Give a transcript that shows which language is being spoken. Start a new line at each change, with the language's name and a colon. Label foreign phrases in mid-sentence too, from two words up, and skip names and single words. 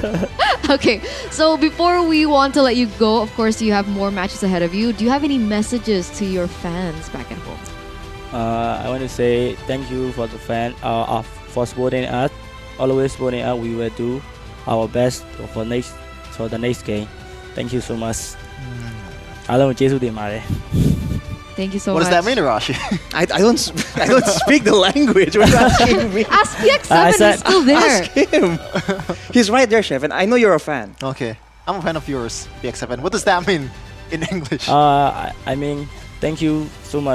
English: Okay, so before we want to let you go, of course, you have more matches ahead of you. Do you have any messages to your fans back at home? I want to say thank you for the fan for supporting us. Always supporting us. We will do our best for the next game. Thank you so much.
Burmese: အားလုံးကျေးဇူးတင်ပါတယ်
English: Thank you so What much. does that mean, Arashi? I don't speak the language. What are you asking me? Ask PX7, he's still there. Ask him. He's right there, Chef, and I know you're a fan. Okay, I'm a fan of yours, PX7. What does that mean in English? I mean thank you so much.